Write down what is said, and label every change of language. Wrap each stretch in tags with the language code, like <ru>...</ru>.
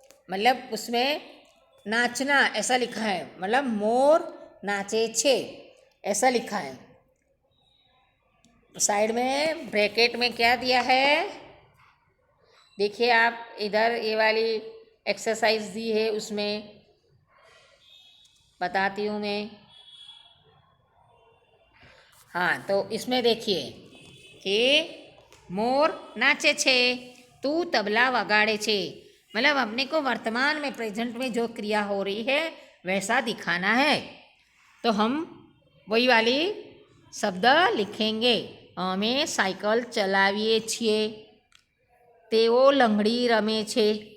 <hi>मतलब उसमें नाचना ऐसा लिखा है, मतलब</hi> <gu>मोर नाचे छे</gu> <hi>ऐसा लिखा है. साइड में ब्रैकेट में क्या दिया है देखिए आप, इधर ये वाली एक्सरसाइज दी है, उसमें बताती हूँ मैं. हाँ, तो इसमें देखिए कि</hi> <gu>मोर नाचे छे, तू तबला वगाड़े छे.</gu> <hi>मतलब अपने को वर्तमान में प्रेजेंट में जो क्रिया हो रही है वैसा दिखाना है. तो हम वही वाली शब्द लिखेंगे.</hi> <gu>अमे साइकिल चलावीए छीए, तेओ लंगड़ी रमे छे.</gu>